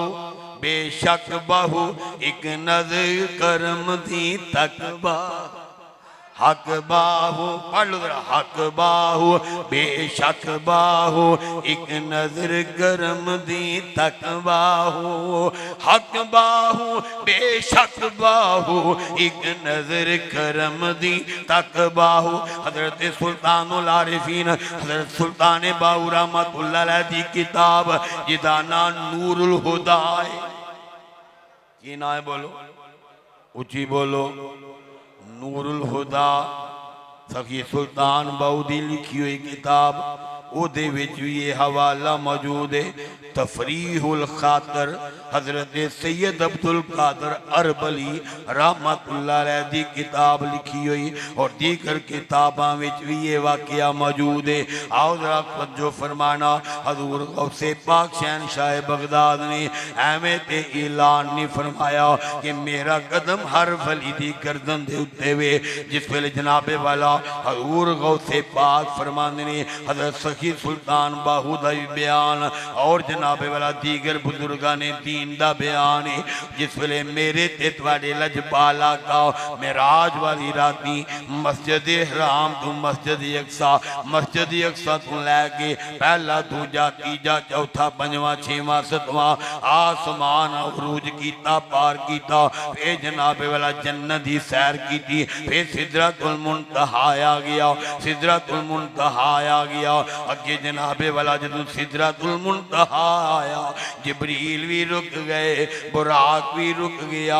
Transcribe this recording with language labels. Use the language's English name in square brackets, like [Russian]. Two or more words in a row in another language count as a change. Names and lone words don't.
[Punjabi] بے شک باہو، اک نظر کرم دی تک باہو، حق باہو پڑھ لو ذرا، حق باہو بے شک باہو، اک نظر کرم دی تک باہو، حق باہو بے شک باہو، اک نظر کرم دی تک باہو. حضرت سلطان العارفین حضرت سلطان باہو [Arabic] رحمۃ اللہ علیہ [Punjabi] دی کتاب جیدا ناں نور الہدیٰ ہے. کی ناں ہے بولو، اچی بولو، نور الہدیٰ سخی سلطان باہو دی لکھی ہوئی کتاب، اوہدے وچ بھی ایہہ حوالہ موجود ہے. تفریح الخاطر حضرت سید عبد القادر اربلی [Arabic] رحمۃ اللہ علیہ [Punjabi] دی کتاب لکھی ہوئی اور دیگر کتاباں وچ بھی ایہہ واقعہ موجود ہے. آؤ ذرا توجہ فرمانا، حضور غوث پاک شہنشاہ بغداد نے اینویں تے اعلان نہیں فرمایا کہ میرا قدم ہر ولی دی گردن دے اتے وے. جس ویلے جناب والا حضور غوث پاک فرماندے نے، حضرت سخی سلطان باہو دا بیان اور جناب والا دیگر بزرگاں نے دین دا بیان ہے. جس ویلے میرے تے تہاڈے لجپالا کا معراج والی راتی مسجد حرام توں مسجد اقصیٰ، مسجد اقصیٰ توں لے کے پہلا دوجا تیجا چوتھا پنجواں چھیواں ستواں آسمان عروج کیا، پار کیا، پھر جناب والا جنت کی سیر کی، پھر سدرۃ المنتہیٰ آ گیا، سدرۃ المنتہیٰ آ گیا. اگے جناب والا جدوں سدرۃ المنتہیٰ آیا، جبریل بھی رک گئے، براق بھی رک گیا.